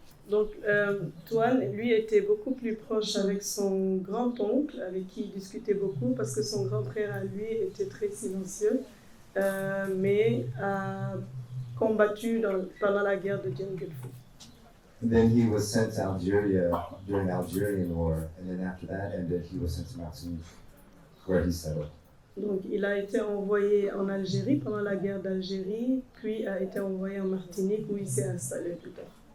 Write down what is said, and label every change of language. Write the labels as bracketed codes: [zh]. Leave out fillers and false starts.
[fr] Donc, Tuan, lui, était beaucoup plus proche avec son grand-oncle, avec qui il discutait beaucoup, parce que son grand-frère, à lui, était très silencieux, mais a combattu pendant la guerre de Dien Bien Phu. [en] Then he was sent to Algeria during the Algerian War, and then after that ended, he was sent to Martinique, where he settled. [fr] Donc, il a été envoyé en Algérie pendant la guerre d'Algérie, puis a été envoyé en Martinique, où il s'est installé plus tard.